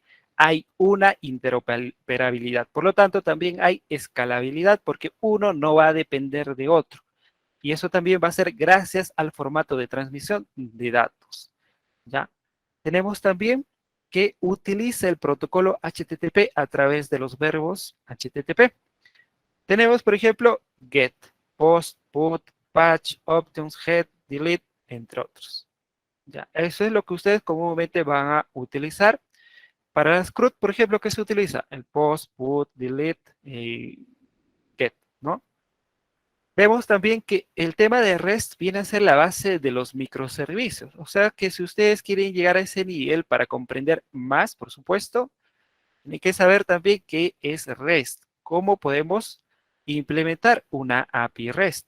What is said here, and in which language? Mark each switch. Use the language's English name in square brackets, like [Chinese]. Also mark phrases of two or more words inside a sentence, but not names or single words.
[Spanish] Hay una interoperabilidad. Por lo tanto, también hay escalabilidad porque uno no va a depender de otro. Y eso también va a ser gracias al formato de transmisión de datos. ¿Ya? Tenemos también que utiliza el protocolo HTTP a través de los verbos HTTP. Tenemos, por ejemplo, [English] get, post, put, patch, options, head, delete, [Spanish] entre otros. Ya, eso es lo que ustedes comúnmente van a utilizar. Para las CRUD, por ejemplo, ¿qué se utiliza? El [English] post, put, delete [Spanish] y get, ¿no? Vemos también que el tema de REST viene a ser la base de los microservicios. O sea que si ustedes quieren llegar a ese nivel para comprender más, por supuesto, tienen que saber también qué es REST, cómo podemos implementar una API REST.